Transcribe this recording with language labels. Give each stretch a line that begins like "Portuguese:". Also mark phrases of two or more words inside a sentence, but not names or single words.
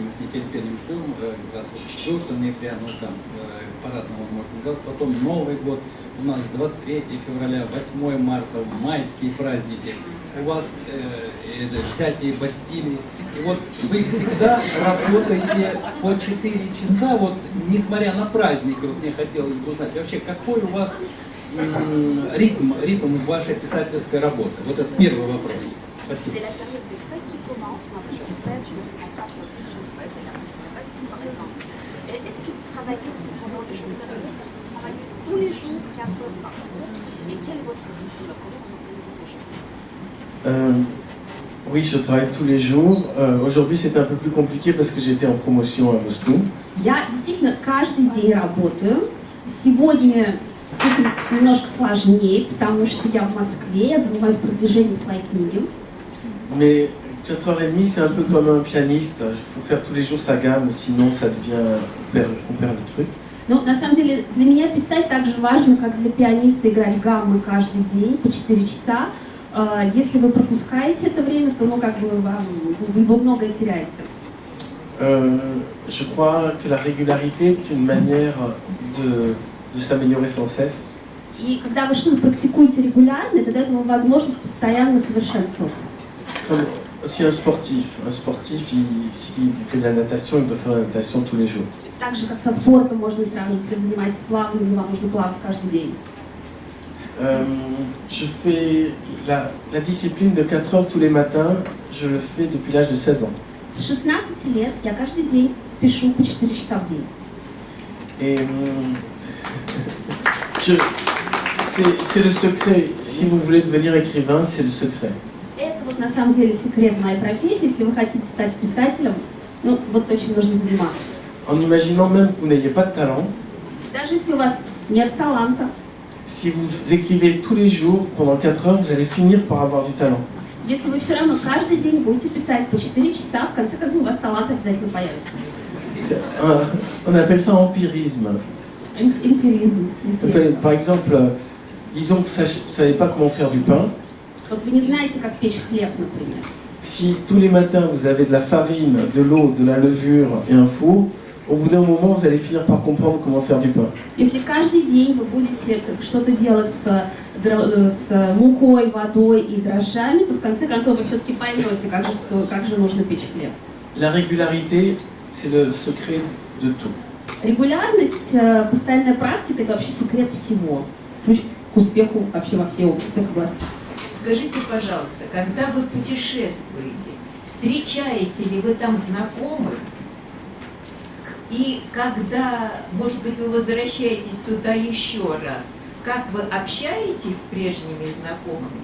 Russian: с нетерпением ждем, как раз вот 4 ноября, ну там по-разному можно назвать, потом Новый год, у нас 23 февраля, 8 марта, майские праздники, у вас всякие Бастилии, и вот вы всегда работаете по 4 часа, вот несмотря на праздники, вот мне хотелось бы узнать, вообще какой у вас ритм вашей писательской работы? Вот это первый вопрос. Спасибо.
French: C'est la période de fête qui commence. Moi, je fête, je me prends pas sur ce jour de fête, et la petite Bastille, par exemple. Est-ce que vous travaillez aussi pendant les jours fériés? Est-ce que vous travaillez tous les jours, 4 heures par jour? Et quel est votre rythme? Comment vous organisez vos journées? Oui, je travaille tous les jours. Aujourd'hui, c'était un peu plus compliqué parce que j'étais en promotion à Moscou.
Russian: Я действительно каждый день работаю. Сегодня с этим немножко сложнее, потому что я в Москве, я занимаюсь продвижением своей книги.
French: Mais 4h30, c'est un peu comme un pianiste. Il faut faire tous les jours sa gamme, sinon ça devient... on perd le truc.
Russian: Но на самом деле для меня писать так же важно, как для пианиста играть гаммы каждый день по 4 часа. Если вы пропускаете это время, то вы его многое теряете.
French: Je crois que la régularité est une manière de s'améliorer sans cesse.
Russian: И когда вы что-то практикуете регулярно, это дает вам возможность постоянно совершенствоваться.
French: Comme aussi un sportif. Un sportif, s'il fait de la natation, il doit faire de la natation tous les jours.
Russian: Так же, как со спортом можно сравнить, если вы занимаетесь плаванием, вам нужно плавать каждый день.
French: Je fais la discipline de 4 heures tous les matins, je le fais depuis l'âge de 16 ans.
Russian: С 16 лет я каждый день пишу по 4 часа в день.
French: Et c'est le secret. Si vous voulez devenir écrivain, c'est le secret.
Russian: Это вот на самом деле секрет моей профессии. Если вы хотите стать писателем, ну вот этим нужно заниматься.
French: En imaginant même que vous n'ayez pas de talent,
Russian: Даже если у вас нет таланта,
French: si vous écrivez tous les jours pendant 4 heures, vous allez finir par avoir du talent.
Russian: если вы все равно каждый день будете писать по 4 часа, в конце концов у вас талант обязательно появится.
French: On appelle ça empirisme.
Russian: Эмпиризм.
French: Par exemple, disons que vous ne savez pas comment faire du pain.
Russian: Вот вы не знаете, как печь хлеб, например.
French: Si tous les matins vous avez de la farine, de l'eau, de la levure et un four, au bout d'un moment vous allez finir par comprendre comment faire du pain.
Russian: Если каждый день вы будете что-то делать с мукой, водой и дрожжами, то в конце концов вы все-таки поймете, как же нужно печь хлеб.
French: La régularité, c'est le secret de tout.
Russian: Регулярность, постоянная практика – это вообще секрет всего. Ключ к успеху вообще во всех областях. Скажите, пожалуйста, когда вы путешествуете, встречаете ли вы там знакомых? И когда, может быть, вы возвращаетесь туда еще раз, как вы общаетесь с прежними знакомыми?